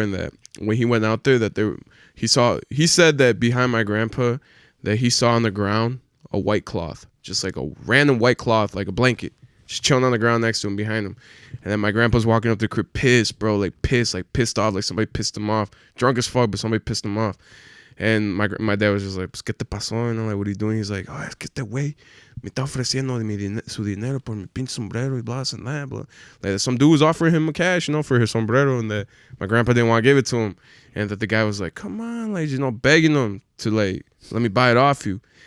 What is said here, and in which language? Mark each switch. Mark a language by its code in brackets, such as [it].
[en] And that when he went out there, that he said that behind my grandpa, that he saw on the ground a white cloth. Just like a random white cloth, like a blanket. Just chilling on the ground next to him, behind him. And then my grandpa's walking up the crib pissed, bro. Like pissed off. Like somebody pissed him off. Drunk as fuck, but somebody pissed him off. And my dad was just like, [es] pues, ¿qué te pasó? [en] And I'm like, what are you doing? He's like, oh, [es] es que este güey me está ofreciendo su dinero por mi pinche sombrero [en] y blah, and that, blah. Like, some dude was offering him cash, you know, for his sombrero, and that my grandpa didn't want to give it to him. And that the guy was like, come on, like, you know, begging him to, like, let me buy it off you.